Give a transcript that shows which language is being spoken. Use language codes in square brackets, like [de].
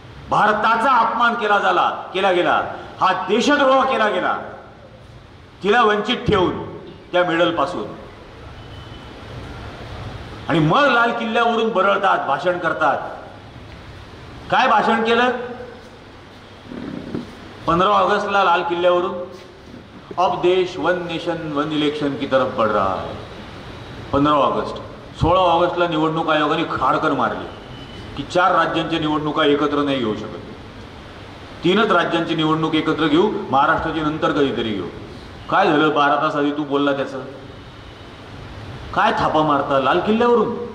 [mr] भारताचा अपमान केला गेला. हा देशद्रोह केला गेला तिला वंचित ठेवून त्या मेडल पासून. आणि मग लाल किल्ल्यावरून बरळतात, भाषण करतात. काय भाषण केलं? 15 ऑगस्टला लाल किल्ल्यावरून [hi] अब देश 1 नेशन 1 इलेक्शन की तरफ बढ़ रहा है. [mr] 15 ऑगस्ट. 16 ऑगस्टला निवडणूक आयोगाने खाडकर मारली की 4 राज्यांच्या निवडणुका एकत्र नाही घेऊ शकत. 3च राज्यांची निवडणूक एकत्र घेऊ, महाराष्ट्राची नंतर कधीतरी घेऊ. काय झालं? 12 तास आधी तू बोलला त्याचं काय थापा मारता लाल किल्ल्यावरून?